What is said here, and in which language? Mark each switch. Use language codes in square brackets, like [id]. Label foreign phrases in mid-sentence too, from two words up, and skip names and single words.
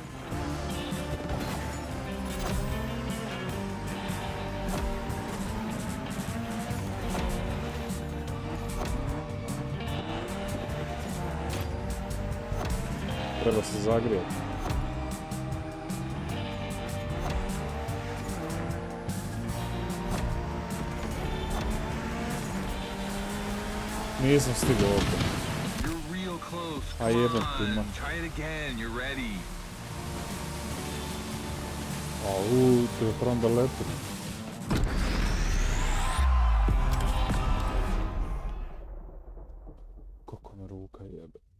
[hr] Treba se zagrijati. Nisam stigao ovdje. [en] You're real close. I Come haven't on. been. Try it again. You're ready. Au, [hr] trebam da letim. Kako me ruka jebe.